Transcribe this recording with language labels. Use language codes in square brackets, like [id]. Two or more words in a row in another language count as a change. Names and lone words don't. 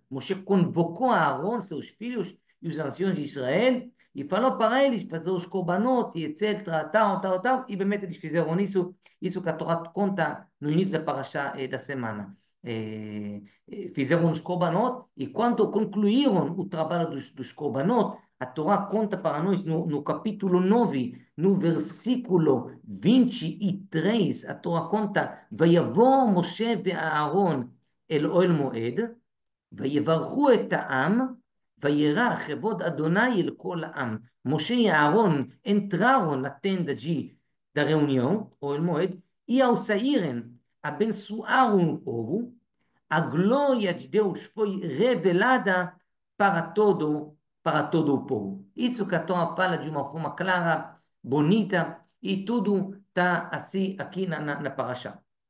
[pt] Moshe convocou a Aaron, seus filhos e os anciãos de Israel, e falou para eles fazer os korbanot, e etc, tal, tal, tal, e realmente eles fizeram isso que a Torá conta no início da parasha da semana. Fizeram os korbanot, e quando concluíram o trabalho dos korbanot, a Torá conta para nós no capítulo 9, no versículo 23, a Torá conta: [he] ויבא משה ואהרן אל אהל מועד, ויברכו את העם, וירא כבוד אדוני אל כל העם. [pt] Moshe e Aaron entraram na tenda da reunião, ou [he] אל מועד, [pt] e ao saírem, abençoaram o povo. A glória de Deus foi revelada para todo o povo. Isso que a Torá fala de uma forma clara, bonita, e tudo está assim aqui na Parashá.